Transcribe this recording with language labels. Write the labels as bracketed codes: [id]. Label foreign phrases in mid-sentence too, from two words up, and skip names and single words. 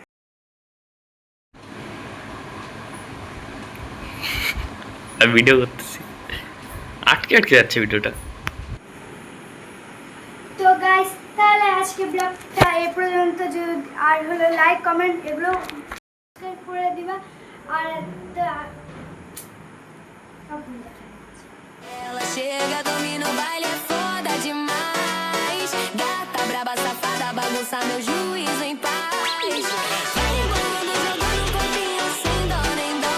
[bn] ভিডিও করতেছি, আটকে যাচ্ছে ভিডিওটা। তো গাইস তাহলে আজকে ব্লগটা এই পর্যন্ত। আর হলো লাইক, কমেন্ট এগুলো করে দিবা। আর [pt] Ela chega, domina o baile, é foda demais. Gata, braba, safada, bagunça meu juízo em paz. Vai embolando, jogando um corpinho sem dó nem dó.